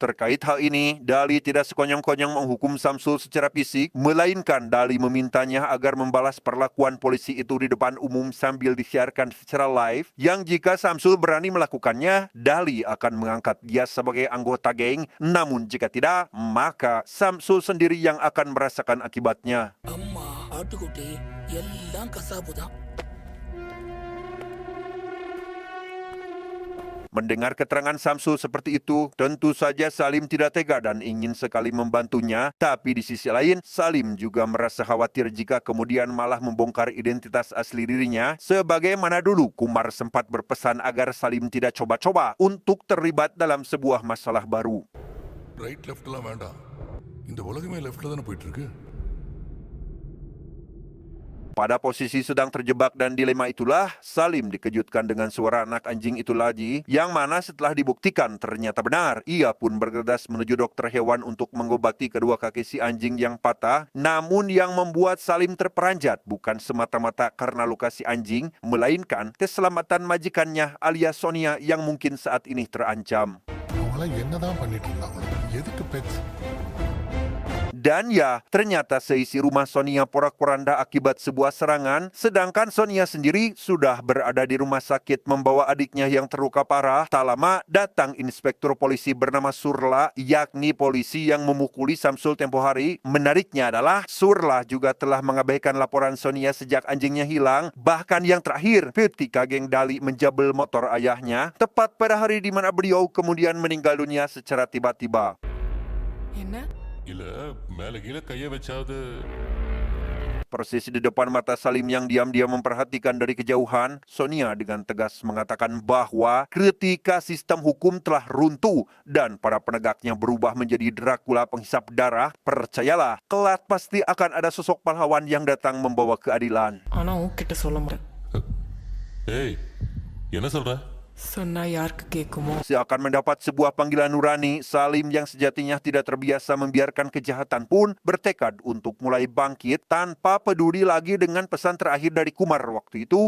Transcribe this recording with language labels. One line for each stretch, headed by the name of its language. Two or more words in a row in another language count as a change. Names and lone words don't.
Indonesian: Terkait hal ini, Dali tidak sekonyong-konyong menghukum Samsul secara fisik, melainkan Dali memintanya agar membalas perlakuan polisi itu di depan umum sambil disiarkan secara live, yang jika Samsul berani melakukannya, Dali akan mengangkat dia sebagai anggota geng, namun jika tidak, maka Samsul sendiri yang akan merasakan akibatnya.
Tamil: அம்மா ஆட்டுக்குட்டி எல்லாம் கசாப்பு தான்.
Indonesian: Mendengar keterangan Samsul seperti itu, tentu saja Salim tidak tega dan ingin sekali membantunya. Tapi di sisi lain, Salim juga merasa khawatir jika kemudian malah membongkar identitas asli dirinya. Sebagaimana dulu Kumar sempat berpesan agar Salim tidak coba-coba untuk terlibat dalam sebuah masalah baru.
Tamil: ரைட் லெஃப்ட்லாம் வேண்டாம், இந்த உலகமே லெஃப்ட்ல தானே போயிட்டு இருக்கு.
Indonesian: Pada posisi sedang terjebak dan dilema itulah, Salim dikejutkan dengan suara anak anjing itu lagi, yang mana setelah dibuktikan ternyata benar. Ia pun bergegas menuju dokter hewan untuk mengobati kedua kaki si anjing yang patah. Namun yang membuat Salim terperanjat bukan semata-mata karena luka si anjing, melainkan keselamatan majikannya alias Sonia yang mungkin saat ini terancam.
Tamil: அவங்களாம் என்னதான் பண்ணிட்டு இருந்தாங்க, எதுக்கு பெட்ஸ்?
Indonesian: Dan ya, ternyata seisi rumah Sonia porak-poranda akibat sebuah serangan, sedangkan Sonia sendiri sudah berada di rumah sakit membawa adiknya yang terluka parah. Tak lama, datang inspektur polisi bernama Surla, yakni polisi yang memukuli Samsul tempo hari. Menariknya adalah, Surla juga telah mengabaikan laporan Sonia sejak anjingnya hilang. Bahkan yang terakhir, ketika geng Dali menjabel motor ayahnya, tepat pada hari di mana beliau kemudian meninggal dunia secara tiba-tiba.
Tamil: என்ன இல்ல மேல கீழே கைய வச்சாவது.
Indonesian: Persis di depan mata Salim yang diam-diam memperhatikan dari kejauhan, Sonia dengan tegas mengatakan bahwa ketika sistem hukum telah runtuh dan para penegaknya berubah menjadi Dracula penghisap darah, percayalah, kelak pasti akan ada sosok pahlawan yang datang membawa keadilan.
Tamil: ஆனா உன்கிட்ட சொல்ல மாட்டேன். ஏய், என்ன சொல்ற? சொன்னா யாருக்கு கேட்குமோ?
Indonesian: Seakan mendapat sebuah panggilan nurani, Salim yang sejatinya tidak terbiasa membiarkan kejahatan pun bertekad untuk mulai bangkit tanpa peduli lagi dengan pesan terakhir dari Kumar waktu itu.